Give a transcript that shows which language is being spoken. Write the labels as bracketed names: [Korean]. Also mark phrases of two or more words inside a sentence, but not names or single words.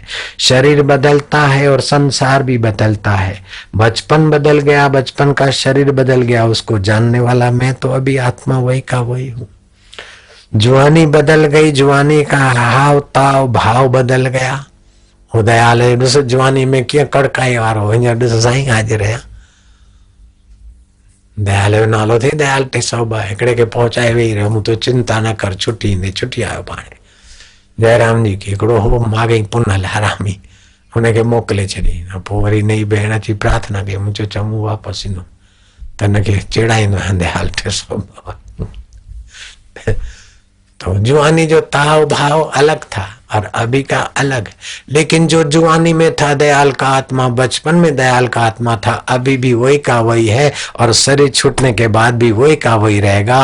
[Hindi] शरीर बदलता है और संसार भी बदलता है। बचपन बदल गया, बचपन का शरीर बदल गया, उसको जानने वाला मैं तो अभी आत्मा वही का वही हूँ। जुआनी बदल गई, जुआनी का हाव ताव भाव बदल गया। [Sindhi] वो दयाल है ॾिस जवानी में कीअं कड़काई वारो, हींअर ॾिस साईं हाज़िर आहियां। दयाल जो नालो थी दयाल 302 हिकिड़े खे पहुचाए वेही रहियो, मूं तो चिंता न कर, छुट्टी ईंदे, छुट्टी आयो पाण। [Hindi] जयराम जी की [Sindhi] हिकिड़ो हो माॻई पुनल हरामी, हुनखे मोकिले छॾी। पोइ वरी नई भेण अची प्रार्थना कई, मूं चयो चङो वापसि ईंदो त हिनखे चिड़ाईंदो दयाल 302। [Hindi] तो जुआनी जो ताव भाव अलग था और अभी का अलग, लेकिन जो जुआनी में था दयाल का आत्मा, बचपन में दयाल का आत्मा था, अभी भी वही का वही है और शरीर छूटने के बाद भी वही का वही रहेगा।